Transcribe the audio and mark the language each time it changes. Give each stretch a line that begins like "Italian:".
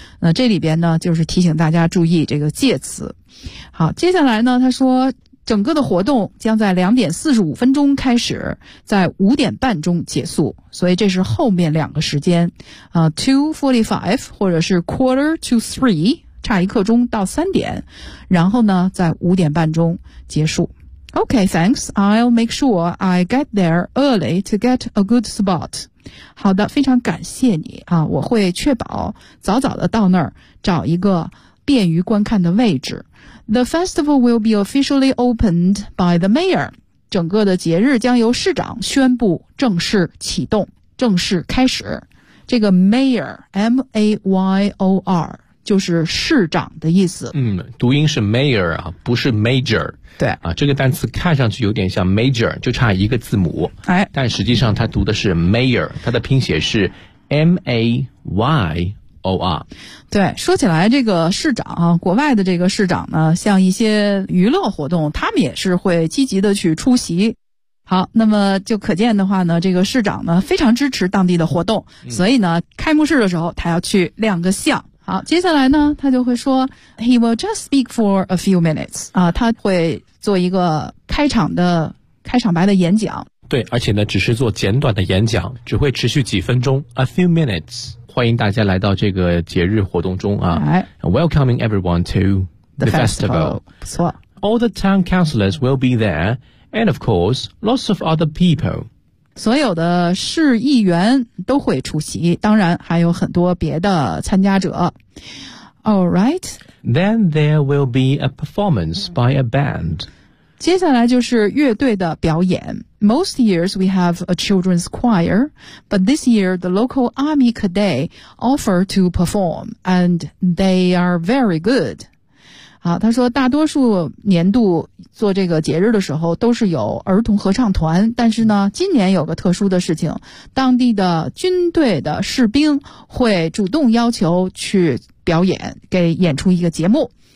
Chinese: 那这里边呢，就是提醒大家注意这个介词。好，接下来呢，他说整个的活动将在2点45分钟开始，在5点半钟结束，所以这是后面两个时间啊 ,2:45 或者是 1:45, 差一刻钟到3点，然后呢在5点半钟结束。
English: Okay, thanks. I'll make sure I get there early to get a good spot.
Chinese: 好的，非常感谢你啊，我会确保早早的到那儿找一个便于观看的位置。
English: The festival will be officially opened by the mayor.
Chinese: 整个的节日将由市长宣布正式启动，正式开始。这个 mayor, M-A-Y-O-R, 就是市长的意思。嗯，读音是 mayor, 啊，不是 major。对。啊，这个单词看上去有点像 major, 就差一个字母。哎。但实际上它读的是 mayor, 它的拼写是 M-A-Y-O-R。O-R、对，说起来这个市长啊，国外的这个市长呢，像一些娱乐活动，他们也是会积极的去出席。好，那么就可见的话呢，这个市长呢非常支持当地的活动、嗯、所以呢开幕式的时候他要去亮个相。好，接下来呢他就会说
English: He will just speak for a few minutes
Chinese: 啊，他会做一个开场白的演讲。对，而且呢只是做简短的演讲，只会持续几分钟
English: A few minutes
Chinese: 欢迎大家来到这个节日活动中啊。
English: Welcoming everyone to the festival.
Chinese: 不错。
English: All the town councillors will be there, and of course, lots of other people.
Chinese: 所有的市议员都会出席，当然还有很多别的参加者。
English: All right. Then there will be a performance by a band.
Chinese: 接下来就是乐队的表演。
English: Most years we have a children's choir, but this year the local army cadet offer to perform, and they are very good.
Chinese: 好，他说大多数年度做这个节日的时候都是有儿童合唱团，但是呢今年有个特殊的事情，当地的军队的士兵会主动要求去表演，给演出一个节目。